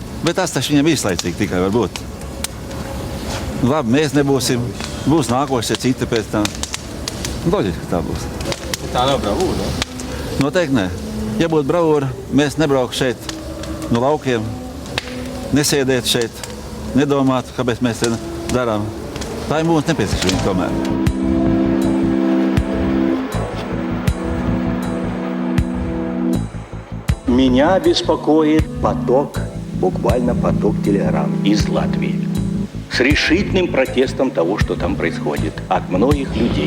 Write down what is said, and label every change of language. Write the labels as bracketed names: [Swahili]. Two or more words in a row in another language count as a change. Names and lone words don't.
[Latvian] Bet tas taču viņam īslaicīgi tikai var būt. Labi, mēs nebūsim, būs nākošie citi pēc tam. Loģiski tā būs. Tā nav bravūra, Noteikti nē. Ja būtu bravūra, mēs nebrauktu šeit no laukiem, nesēdētu šeit, nedomātu, kāpēc mēs te darām. Tā ir mūsu nepieciešamība tomēr. [Russian] Меня беспокоит буквально поток телеграмм из Латвии с решительным протестом того, что там происходит от многих людей.